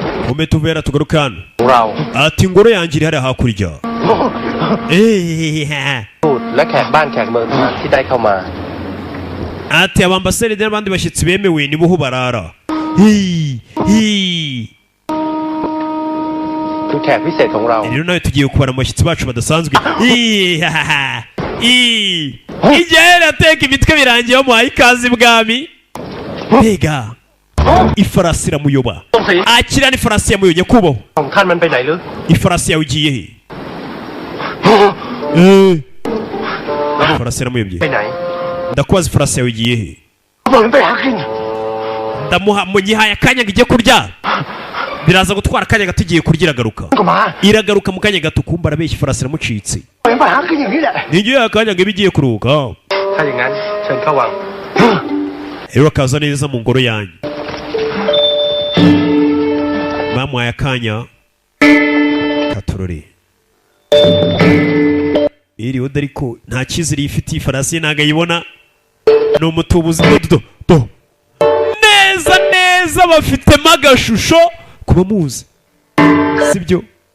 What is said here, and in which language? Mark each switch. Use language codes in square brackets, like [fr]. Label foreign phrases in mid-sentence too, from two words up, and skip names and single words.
[rw] mume tuvera tugaruke hano [th] เรา [rw] ati ingoro yanjye iri hariya hakurya [th] ทูตและแขกบ้านแขกเมืองที่ได้เข้ามา [rw] ati abambasaderi n'abandi bashyitsi bemewe nibo ho barara [th] คือแขกพิเศษของเรา [rw] rero nawe tugiye kubara abashyitsi bacu badasanzwe igihe rateka imitwe birangiye bamuhaye ikaze ibwami mbega ifarasi iramuyoba akira n'ifarasi yamuyoye nyakubahwa [th] ของท่านมันไปไหนหรือ [rw] ifarasi yawe igiye he ifarasi yaramuyobye [th] ไปไหน [rw] ndakubaza ifarasi yawe igiye he [th] มันไปหากิน [rw] ndamuha mugihaye akanya ngo ijye kurya biraza gutwara akanya gato igiye kurya iragaruka [th] ก็มา [rw] iragaruka mu kanya gato kumva arabeshya ifarasi iramucitse [th] มันไปหากินอย่างนี้แหละ [rw] ntigiye akanya ngo ibe igiye kuruhuka [th] ถ้าอย่างนั้นเชิญเข้าวัง [rw] rero akaza neza mu ngoro yanyu bamuhaye akanya katorore iriho ariko nta cyizere yifitiye ifarasi ye ntabwo ayibona ni umutubuzi do neza neza bafitemo agashusho kuba muzi sibyo